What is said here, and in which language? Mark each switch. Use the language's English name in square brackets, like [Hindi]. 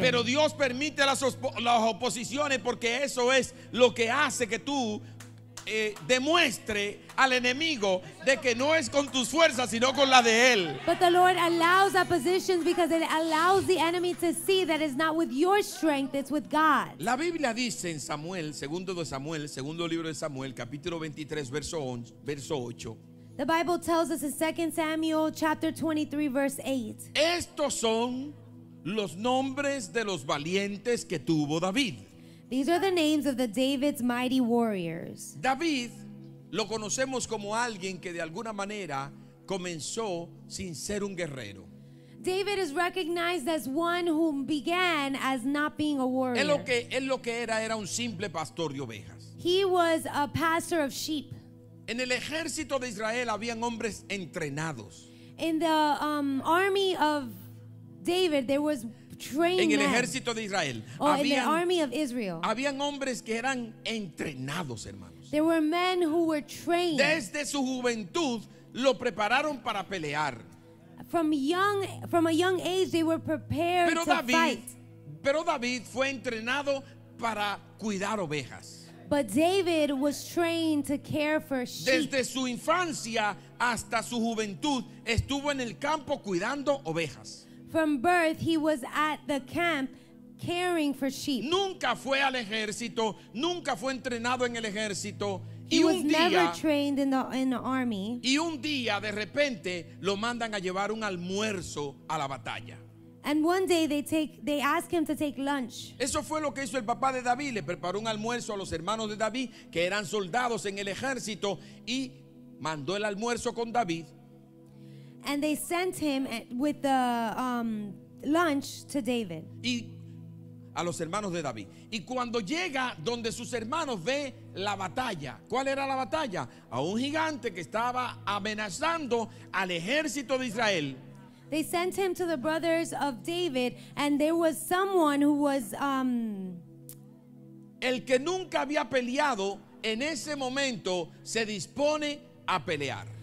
[Spanish] pero Dios permite las oposiciones, porque eso es lo que hace que tú demuestre al enemigo de que no es con tus fuerzas, sino con la de él. [English] But the Lord allows oppositions because it allows the enemy to see that it's not with your strength, it's with God. [Spanish] La Biblia dice en Samuel, segundo libro de Samuel, capítulo 23, verso 8. [English] The Bible tells us in 2 Samuel chapter 23 verse 8. [Spanish] Estos son los nombres de los valientes que tuvo David. [English] These are the names of the David's mighty warriors. [Spanish] David lo conocemos como alguien que de alguna manera comenzó sin ser un guerrero. [English] David is recognized as one who began as not being a warrior. [Spanish] Él lo que era un simple pastor de ovejas. [English] He was a pastor of sheep. [Spanish] En el ejército de Israel habían hombres entrenados. [English] In the army of David, there was trained [Spanish] En el [English] men. [Spanish] ejército de Israel [English] In the army of Israel, [Spanish] habían hombres que eran entrenados, hermanos. [English] there were men who were trained. [Spanish] Desde su juventud lo prepararon para pelear. [English] From a young age, they were prepared [Spanish] Pero [English] to fight. [Spanish] David fue entrenado para cuidar ovejas. [English] But David was trained to care for sheep. [Spanish] Desde su infancia hasta su juventud estuvo en el campo cuidando ovejas. [English] From birth, he was at the camp caring for sheep. [Spanish] Nunca fue al ejército, nunca fue entrenado en el ejército. [English] He was never trained in the army. [Spanish] Y un día de repente lo mandan a llevar un almuerzo a la batalla. [English] And one day they ask him to take lunch. [Spanish] Eso fue lo que hizo el papá de David. Le preparó un almuerzo a los hermanos de David, que eran soldados en el ejército, y mandó el almuerzo con David. [English] And they sent him with the lunch to David. [Spanish] Y a los hermanos de David. Y cuando llega donde sus hermanos, ve la batalla. ¿Cuál era la batalla? A un gigante que estaba amenazando al ejército de Israel. [English] They sent him to the brothers of David, and there was someone who was [Spanish] El que nunca había peleado en ese momento se dispone a pelear.